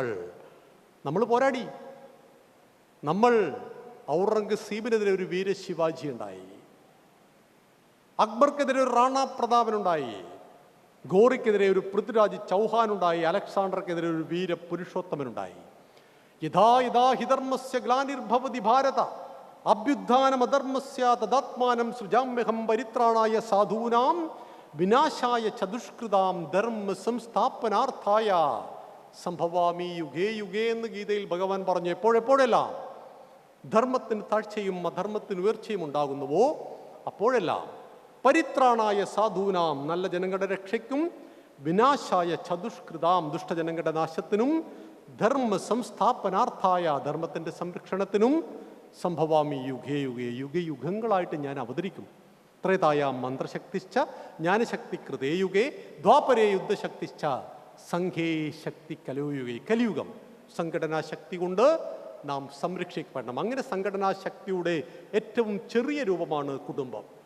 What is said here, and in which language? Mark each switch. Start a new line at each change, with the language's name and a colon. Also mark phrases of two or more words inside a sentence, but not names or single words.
Malayalam: നമ്മൾ പോരാടി. നമ്മൾ ഔറംഗസീബിനെതിരെ ഒരു വീരശിവാജി ഉണ്ടായി, അക്ബർക്കെതിരെ ഒരു റാണ പ്രതാപനുണ്ടായി, ഗോറിക്കെതിരെ ഒരു പൃഥ്വിരാജ് ചൗഹാൻ ഉണ്ടായി, അലക്സാണ്ടർക്കെതിരെ ഒരു വീരപുരുഷോത്തമനുണ്ടായി.
Sanskrit: യഥാ യഥാ ഹിധർമ്മസ്യ ഗ്ലാനിർഭവതി ഭാരത അഭ്യുത്ഥാനമധർമ്മസ്യ തദാത്മാനം സൃജാമ്യഹം പരിത്രാണായ സാധൂനാം വിനാശായ ചതുഷ്കൃതാം ധർമ്മ സംസ്ഥാപനാർത്ഥായ സംഭവാമി യുഗേ യുഗേ
Malayalam: എന്ന് ഗീതയിൽ ഭഗവാൻ പറഞ്ഞു. എപ്പോഴെപ്പോഴെല്ലാം ധർമ്മത്തിന് താഴ്ചയും അധർമ്മത്തിന് ഉയർച്ചയും ഉണ്ടാകുന്നുവോ അപ്പോഴെല്ലാം
Sanskrit: പരിത്രാണായ സാധൂനാം
Malayalam: നല്ല ജനങ്ങളുടെ രക്ഷയ്ക്കും
Sanskrit: വിനാശായ ചതുഷ്കൃതാം
Malayalam: ദുഷ്ടജനങ്ങളുടെ നാശത്തിനും
Sanskrit: ധർമ്മ സംസ്ഥാപനാർത്ഥായ
Malayalam: ധർമ്മത്തിൻ്റെ സംരക്ഷണത്തിനും
Sanskrit: സംഭവാമി യുഗേ യുഗേ
Malayalam: യുഗയുഗങ്ങളായിട്ട് ഞാൻ അവതരിക്കും.
Sanskrit: ത്രേതായാം മന്ത്രശക്തിശ്ച ജ്ഞാനശക്തി കൃതേ യുഗേ ദ്വാപരേ യുദ്ധശക്തിശ്ച സംഘേ ശക്തി കലയുഗേ.
Malayalam: കലിയുഗം സംഘടനാശക്തി കൊണ്ട് നാം സംരക്ഷിക്കപ്പെടണം. അങ്ങനെ സംഘടനാശക്തിയുടെ ഏറ്റവും ചെറിയ രൂപമാണ് കുടുംബം.